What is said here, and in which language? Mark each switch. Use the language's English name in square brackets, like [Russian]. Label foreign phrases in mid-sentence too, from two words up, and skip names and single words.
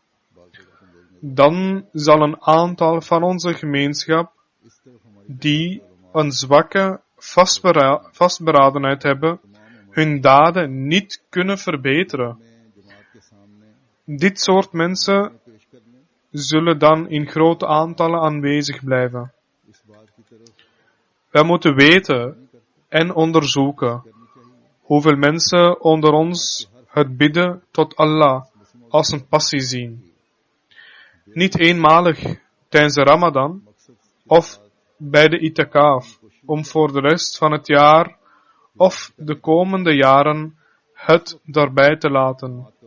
[Dutch] Dan zal een aantal van onze gemeenschap die een zwakke vastberadenheid hebben, hun daden niet kunnen verbeteren. [Urdu] जमात के सामने [Dutch] Dit soort mensen [Urdu] पेश करने [Dutch] zullen dan in grote aantallen aanwezig blijven. [Urdu] इस बात की तरफ [Dutch] Wij moeten weten en onderzoeken hoeveel mensen onder ons het bidden tot Allah als een passie zien. Niet eenmalig tijdens de Ramadan of bij de itikaf, om voor de rest van het jaar of de komende jaren het daarbij te laten.